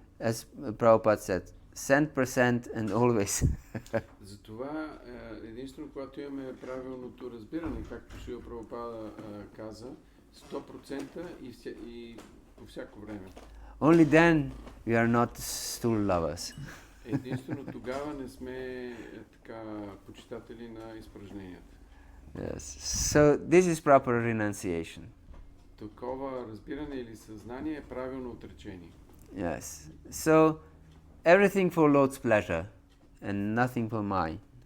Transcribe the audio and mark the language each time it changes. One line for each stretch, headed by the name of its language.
English: As Prabhupada said, 100% and always.
Bulgarian: Затова единствено когато имаме правилното разбиране, както Шрила Прабхупада каза, 100% и по всяко време.
English: Only then we are not stool lovers.
Bulgarian: Единствено тогава не сме така почитатели на изпражненията.
English: Yes. So this is proper renunciation.
Bulgarian: Такова разбиране или съзнание е правилно отречение.
English: Yes. So everything for Lord's pleasure and nothing for mine.